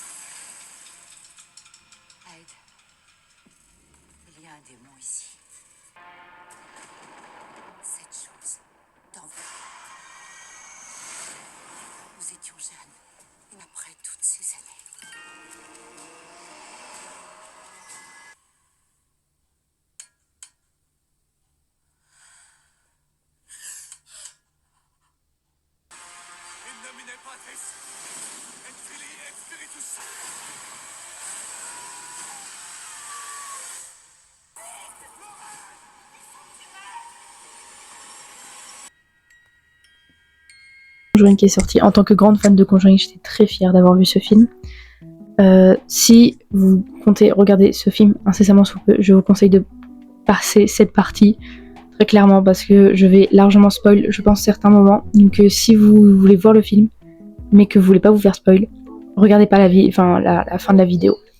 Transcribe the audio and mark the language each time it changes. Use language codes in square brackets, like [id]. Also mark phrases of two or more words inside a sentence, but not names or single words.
[fr] Aide. Il y a un démon ici. Cette chose dans vous. Nous étions jeunes. Après toutes ces années. [la] In nomine Patris, et Filii, et Spiritus. [fr] Conjuring qui est sorti. En tant que grande fan de Conjuring, j'étais très fière d'avoir vu ce film. Si vous comptez regarder ce film incessamment sous peu, je vous conseille de passer cette partie très clairement parce que je vais largement spoil, je pense, certains moments. Donc si vous voulez voir le film, mais que vous voulez pas vous faire spoil, regardez pas la fin de la vidéo.